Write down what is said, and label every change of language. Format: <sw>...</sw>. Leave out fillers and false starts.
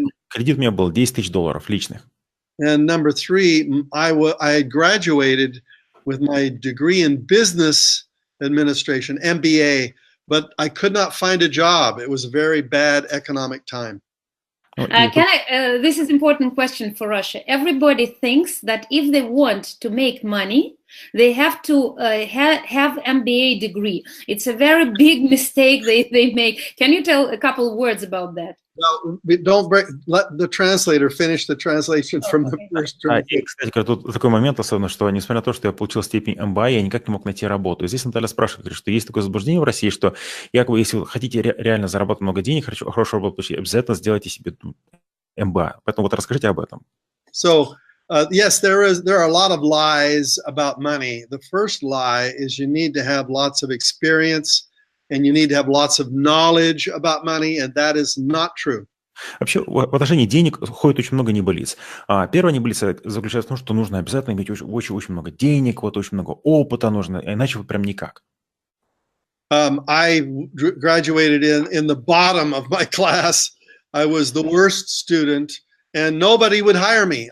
<ru>Кредит у меня был $10,000 личных.</ru> <en>And number 3, I graduated with my degree in business administration, MBA, but I could not find a job. It was a very bad economic time. This is an important question for Russia. Everybody thinks that if they want to make money, they have to have MBA degree. It's a very big mistake they make. Can you tell a couple of words about that? Well, let the translator finish the translation from the first translation.</en> <ru>И, кстати, тут такой момент, особенно, что несмотря на то, что я получил степень МБА, я никак не мог найти работу. И здесь Наталья спрашивает, что есть такое заблуждение в России, что якобы, если вы хотите реально заработать много денег, хорошую работу получить, обязательно сделайте себе МБА. Поэтому вот расскажите об этом.</ru> <en>So, yes, there are a lot of lies about money. The first lie is you need to have lots of experience, and you need to have lots of knowledge about money, and that is not true.</en> <ru>Вообще, в отношении денег ходит очень много небылиц. Первая небылица заключается в том, что нужно обязательно иметь очень много денег, вот очень много опыта нужно, иначе вы прям никак.</ru> <en>I graduated in the bottom of my class. I was the worst student, and nobody would hire me.</en>